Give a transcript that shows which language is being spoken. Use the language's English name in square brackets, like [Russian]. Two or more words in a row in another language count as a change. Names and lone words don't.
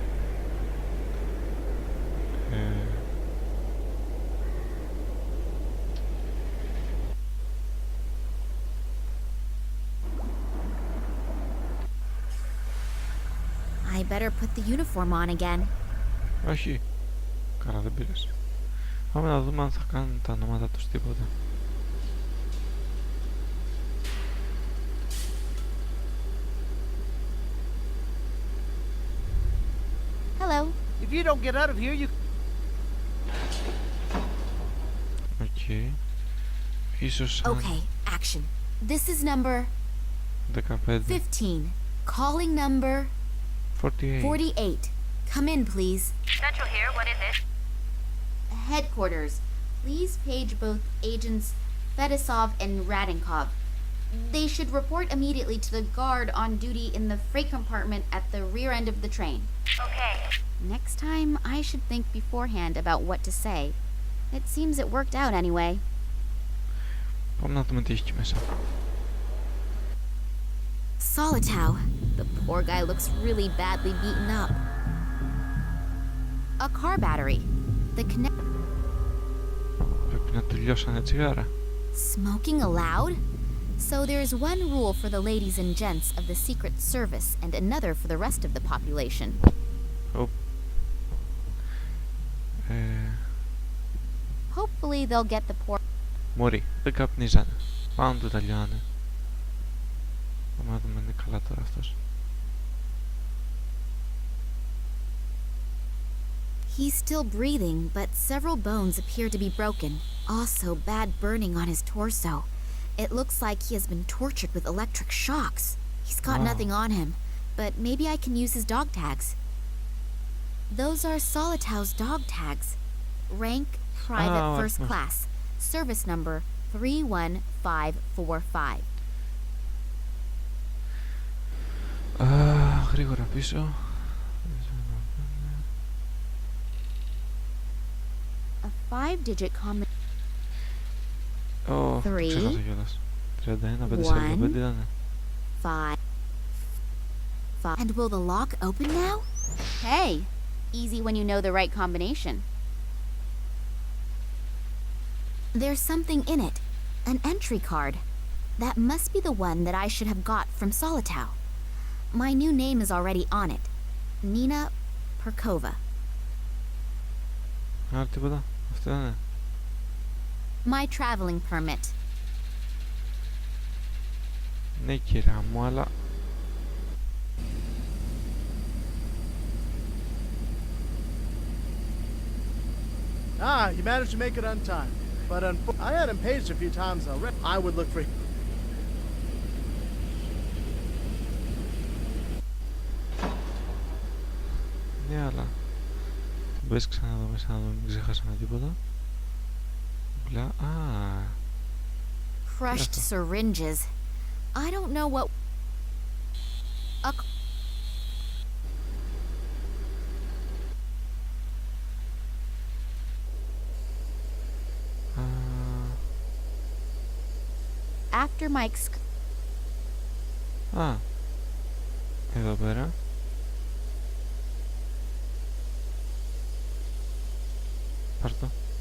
[English] I better put the uniform on again. [Greek] Όχι. Καλά, δεν πήρες. Πάμε να δούμε αν θα κάνουν τα ονόματα τους τίποτα. [English] Hello. If you don't get out of here, you... [Greek] Οκ. Ίσως σαν [English] Okay, action. This is number 15. 15. Calling number 48. 48. Come in, please. Central here, what is it? Headquarters. Please page both agents Fedosov and Radinkov. They should report immediately to the guard on duty in the freight compartment at the rear end of the train. Okay. Next time, I should think beforehand about what to say. It seems it worked out anyway. [Greek] Πάμε να δούμε τι έχει εκεί μέσα. [English] Solitow. The poor guy looks really badly beaten up. A car battery. The connect... [Greek] Πρέπει να τελειώσανε τσιγάρα. [English] Smoking allowed? So there's one rule for the ladies and gents of the Secret Service and another for the rest of the population. [Greek] Οπ. [English] Hopefully they'll get the poor... [Greek] Μωρή, δεν καπνίζανε. Πάνω του τα λιώνανε. Πάμε να δούμε αν είναι καλά τώρα αυτός. [English] He's still breathing, but several bones appear to be broken. Also bad burning on his torso. It looks like he has been tortured with electric shocks. He's got Wow. nothing on him, but maybe I can use his dog tags. Those are Solitow's dog tags. Rank Private First nice. Class. Service number 31545. [Greek] Γρήγορα πίσω. [English] A 5-digit combination. [Greek] Ω, το 3, ξέχασα κιόλας. 31, 545 ήτανε. 5. [English] And will the lock open now? Hey, easy when you know the right combination. There's something in it. An entry card. That must be the one that I should have got from Solitow. My new name is already on it. Nina Perkova. [Greek] Άλλο τίποτα. Αυτό ήτανε. [English] My traveling permit. [Greek] Ναι, κυρά μου, αλλά... [English] Ah, you managed to make it on time. But I had him paged a few times already. I would look for... [Greek] Ναι, αλλά... Μπες ξανά εδώ μέσα να δούμε, μην ξεχάσαμε τίποτα. Μπλα... Α... [English] Crushed syringes. I don't know what... After Mike's... [Greek] Α... Εδώ πέρα. Πάρ' το.